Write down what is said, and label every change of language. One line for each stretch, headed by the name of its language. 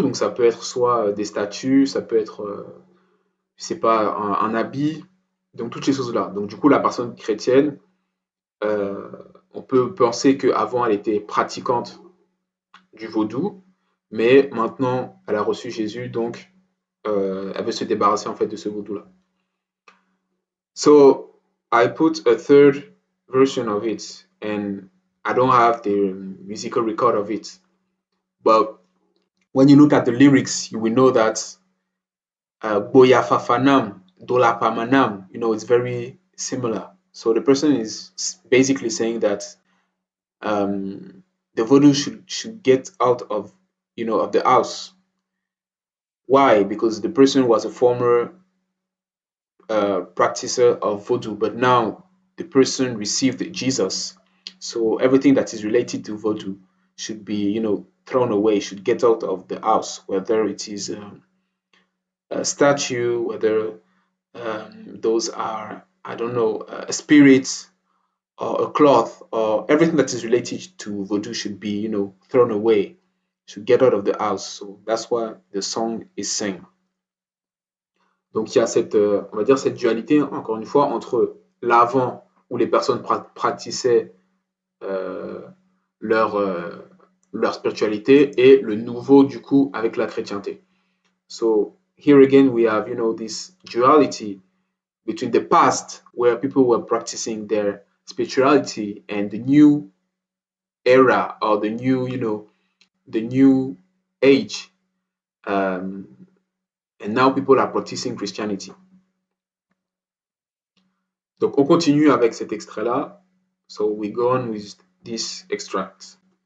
French: Donc ça peut être soit des statues, ça peut être, je sais pas, un habit. Donc toutes ces choses-là. Donc du coup, la personne chrétienne, euh, on peut penser qu'avant, elle était pratiquante du vaudou, mais maintenant, elle a reçu Jésus, donc elle veut se débarrasser en fait de ce vaudou-là.
English: So I put a third version of it, and I don't have the musical record of it. But when you look at the lyrics, you will know that Boya Fafanam, Dola Pamanam, it's very similar. So the person is basically saying that the voodoo should get out of of the house. Why? Because the person was a former practicer of voodoo, but now the person received Jesus. So everything that is related to voodoo should be, thrown away, should get out of the house, whether it is a statue, whether those are, I don't know, a spirit or a cloth, or everything that is related to voodoo should be, thrown away, should get out of the house. So that's why the song is saying.
French: Donc il y a cette, on va dire cette dualité, encore une fois, entre l'avant où les personnes pratiquaient euh, leur, euh, leur spiritualité et le nouveau du coup avec la chrétienté.
English: So here again we have, this duality between the past where people were practicing their spirituality and the new era or the new age. And now people are practicing Christianity.
French: Donc on continue avec cet extrait-là.
English: So we go on with this extract.